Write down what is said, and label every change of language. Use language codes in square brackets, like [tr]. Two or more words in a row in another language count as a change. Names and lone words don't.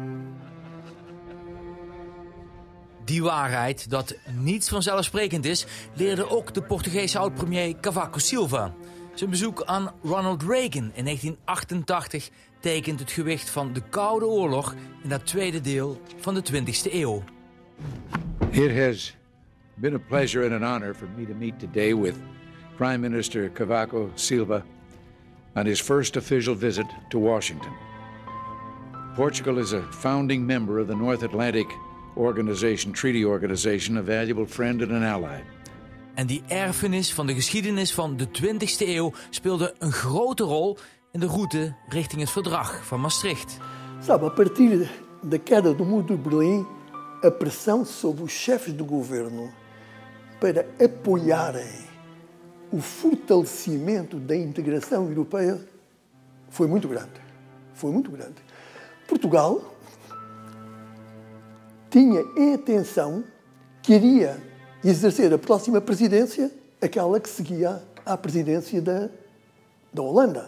[nl] Die waarheid dat niets vanzelfsprekend is, leerde ook de Portugese oud-premier Cavaco Silva. Zijn bezoek aan Ronald Reagan in 1988 tekent het gewicht van de Koude Oorlog in dat tweede deel van de 20e eeuw. [en] It has been a pleasure and an honor for me to meet today with Prime Minister Cavaco Silva on his first official visit to Washington. Portugal is a founding member of the North Atlantic Treaty Organization, a valuable friend and an ally. [nl] En die erfenis van de geschiedenis van de 20e eeuw speelde een grote rol in de route richting het verdrag van Maastricht. [pt] Sabe, a partir da queda do Muro de Berlim, a pressão sobre os chefes do governo para apoiarem o fortalecimento da integração europeia foi muito grande. Foi muito grande. Portugal tinha em atenção que iria exercer a próxima presidência, aquela que seguia à presidência da Holanda.